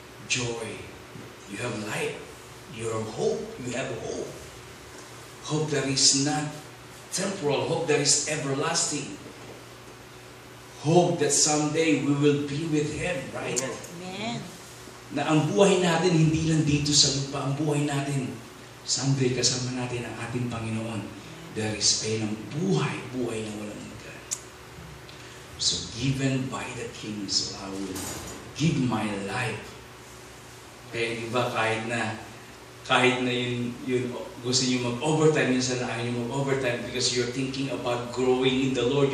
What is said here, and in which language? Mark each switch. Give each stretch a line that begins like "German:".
English: Joy. You have life. You have hope. You have hope. Hope that is not temporal. Hope that is everlasting. Hope that someday we will be with Him, right? Amen.
Filipino: Na ang buhay natin hindi lang dito sa lupa. Ang buhay natin, someday kasama natin ang ating Panginoon.
English: There is
Filipino: ng buhay na walang hanggan.
English: So given by the King, so I will give my life.
Filipino: Kaya diba kahit na yun gusto niyo mag-overtime, minsan na ayaw niyo mag-overtime
English: because you're thinking about growing in the Lord.